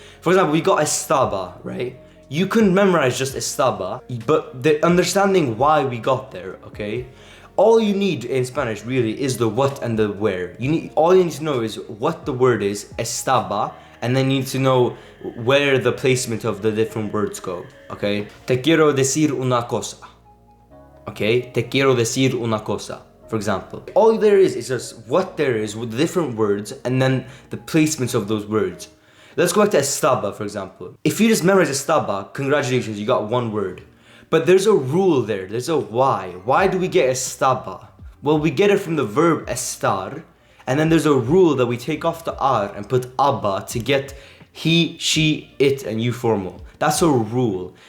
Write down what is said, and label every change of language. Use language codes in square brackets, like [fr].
[en] For example, we got estaba, right? You couldn't memorize just estaba, but the understanding why we got there, okay? All you need in Spanish really is the what and the where. All you need to know is what the word is, estaba, and then you need to know where the placement of the different words go, okay? [es] Te quiero decir una cosa, okay? Te quiero decir una cosa, [en] for example. All there is just what there is with the different words and then the placements of those words. Let's go back to estaba, for example. If you just memorize estaba, congratulations, you got one word. But there's a rule there, there's a why. Why do we get estaba? Well, we get it from the verb estar, and then there's a rule that we take off the ar and put aba to get he, she, it, and you formal. That's a rule.